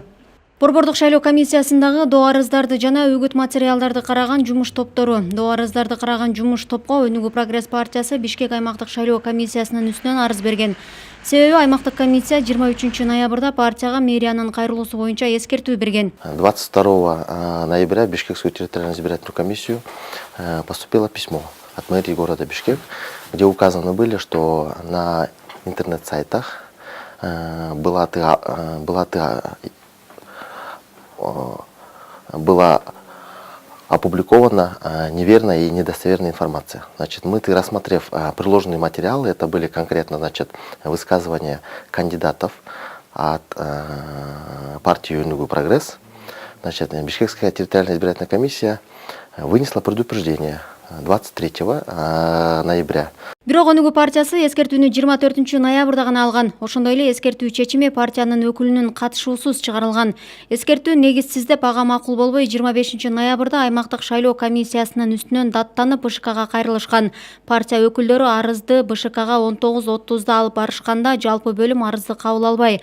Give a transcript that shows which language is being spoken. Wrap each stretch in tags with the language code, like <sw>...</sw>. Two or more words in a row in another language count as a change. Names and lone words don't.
<ky>Борбордук шайлоо комиссиясындагы доо арыздарды жана үгүт материалдарды караган жумуш топтору. Доо арыздарды караган жумуш топко Өнүгүү прогресс партиясы Бишкек аймактык шайлоо комиссиясынын үстүнөн арыз берген. Себеби аймактык комиссия 23 ноябрда партияга мэриянын кайрылуусу боюнча эскертүү берген.</ky> <ru>22 ноября в Бишкекскую территориальную избирательную комиссию поступило письмо от мэрии города Бишкек, где указаны были, что на интернет-сайтах была опубликована неверная и недостоверная информация. Значит, мы, рассмотрев приложенные материалы, это были конкретно, значит, высказывания кандидатов от партии Өнүгүү прогресс, значит, Бишкекская территориальная избирательная комиссия вынесла предупреждение 23 ноября.</ru> <ky>Бирок Өнүгүү партиясы эскертүүнү 24 ноябрда гана алган. Ошондой эле эскертүү чечими партиянын өкүлүнүн катышуусуз чыгарылган. Эскертүү негизсиз деп ага макул болбой 25 ноябрда аймактык шайлоо комиссиясынын үстүнөн даттанып БШКга кайрылышкан. Партия өкүлдөрү арызды БШКга 19:30 алып барышканда жалпы бөлүм арызды кабыл албай.</ky>